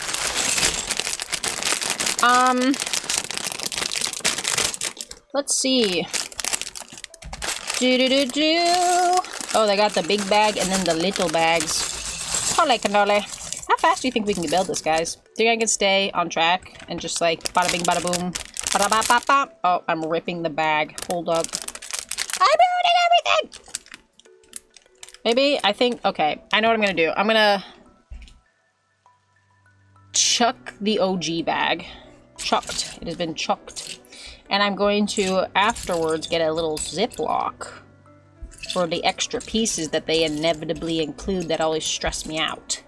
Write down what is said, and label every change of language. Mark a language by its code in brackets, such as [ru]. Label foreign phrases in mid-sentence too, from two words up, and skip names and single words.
[en] Let's see. Oh, they got the big bag and then the little bags. Holy cannoli. How fast do you think we can build this, guys? Do you think I can stay on track and just, like, bada bing, bada boom? Bada ba ba ba. Oh, I'm ripping the bag. Hold up. I'm ruining everything! Maybe, I think, okay. I know what I'm gonna do. I'm gonna chuck the OG bag. Chucked. It has been chucked. And I'm going to, afterwards, get a little Ziploc for the extra pieces that they inevitably include that always stress me out.